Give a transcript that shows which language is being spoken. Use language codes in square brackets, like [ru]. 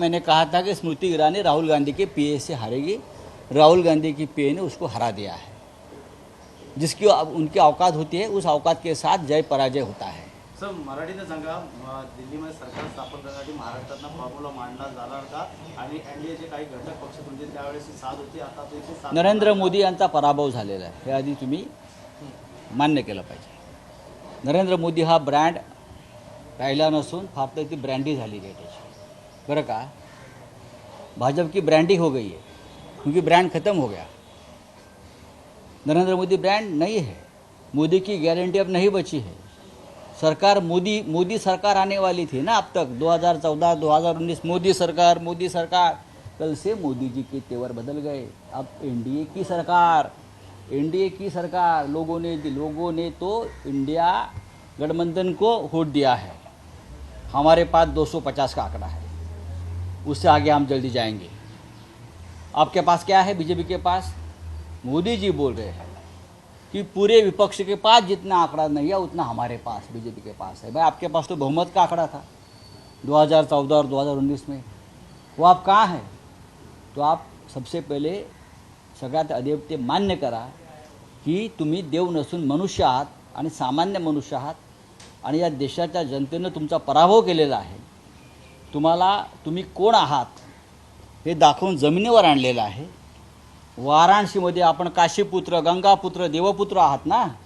[hi] मैंने कहा था कि स्मृति ईरानी राहुल गांधी के पीए से हारेगी, राहुल गांधी की पीए ने उसको हरा दिया है। जिसकी उनकी औकात होती है, उस औकात के साथ जय पराजय होता है। [mr] सर, मराठीने सांगा, दिल्लीमध्ये सरकार स्थापन करण्यासाठी महाराष्ट्रातनं फॉर्म्युला मांडला जाणार का? आणि एनडीएचे काही घटक पक्ष तुमचे त्यावेळेस साथ होती, आता तो इथे साथ. नरेंद्र मोदी यांचा पराभव झालेला आहे, हे आधी तुम्ही मान्य केलं पाहिजे। नरेंद्र मोदी हा ब्रँड राहिला नसून फार तर ती ब्रँडी झालेली आहे त्याची, बरं का। [hi] भाजपा की ब्रांडी हो गई है, क्योंकि ब्रांड खत्म हो गया। नरेंद्र मोदी ब्रांड नहीं है, मोदी की गारंटी अब नहीं बची है। सरकार मोदी सरकार आने वाली थी ना, अब तक 2014 2019 मोदी सरकार, कल से मोदी जी के तेवर बदल गए। अब एनडीए की सरकार लोगों ने तो इंडिया गठबंधन को वोट दिया है। हमारे पास 250 का आंकड़ा है, उससे आगे हम जल्दी जाएंगे। आपके पास क्या है? बीजेपी के पास मोदी जी बोल रहे हैं कि पूरे विपक्ष के पास जितना आंकड़ा नहीं है उतना हमारे पास बीजेपी के पास है। भाई, आपके पास तो बहुमत का आंकड़ा था 2014 और 2019 में, वो आप कहाँ हैं? तो आप सबसे पहले [mr] सगळ्यात आधी ते मान्य करा की तुम्ही देव नसून मनुष्य आहात आणि सामान्य मनुष्य आहात आणि या देशाच्या जनतेनं तुमचा पराभव केलेला आहे। तुम्ही कोण आहात हे दाखवून जमिनीवर आणलेलं आहे. वाराणसीमध्ये आपण काशीपुत्र, गंगापुत्र, देवपुत्र आहात ना.